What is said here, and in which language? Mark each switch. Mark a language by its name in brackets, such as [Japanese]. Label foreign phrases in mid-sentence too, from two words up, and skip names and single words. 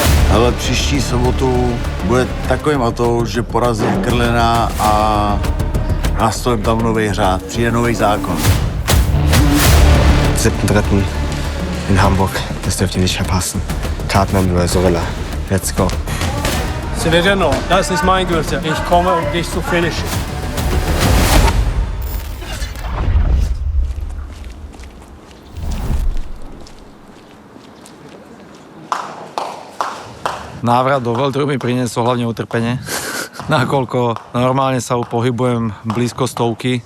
[Czech] Ale příští sobotu bude takový matouš, že porazím Krlina a nastolím tam nový řád. Přijde nový zákon. [German] 7.3. in Hamburg. Das dürft ihr nicht verpassen. Cartman oder Sorilla. [English] Let's go. [German] Severino, das ist mein Gürtel. Ich komme, um dich zu finishen. [Slovak] Návrat do World Tour mi priniesol hlavne utrpenie. Nakoľko normálne sa pohybujem blízko stovky.